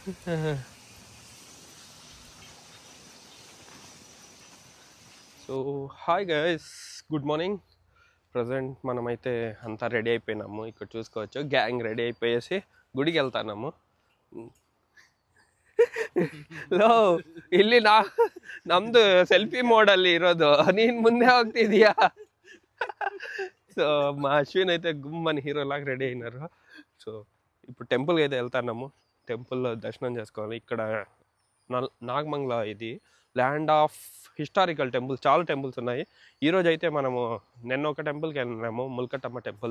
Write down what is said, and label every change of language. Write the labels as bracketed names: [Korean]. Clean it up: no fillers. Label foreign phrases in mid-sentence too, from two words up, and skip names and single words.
[English] So hi guys, good morning. [Telugu] ప్రజెంట్ మనమైతే అంతా రెడీ అయిపోయినాము. ఇక్కడ చూసుకోవచ్చు గ్యాంగ్ రెడీ అయిపోయేసి గుడికి వెళ్తున్నాము. [Kannada] ಲೋ ಇಲ್ಲಿ ನಮ್ದು ಸೆಲ್ಫಿ ಮೋಡಲ್ಲಿ ಇರೋದು, ನೀನ್ ಮುಂದೆ ಹೋಗ್ತಿದೀಯಾ. [Telugu] సో మా అశ్విన్ అయితే గుమ్మని హీరో లాగా రెడీ అయినారు. సో ఇప్పుడు టెంపుల్కి అయితే వెళ్తాము. టెంపుల్లో దర్శనం చేసుకోవాలి. ఇక్కడ నాగమంగళ ఇది [English] land of historical temples, [Telugu] చాలా టెంపుల్స్ ఉన్నాయి. ఈరోజు అయితే మనము నిన్న ఒక టెంపుల్కి వెళ్ళినాము, ముల్కటమ్మ టెంపుల్.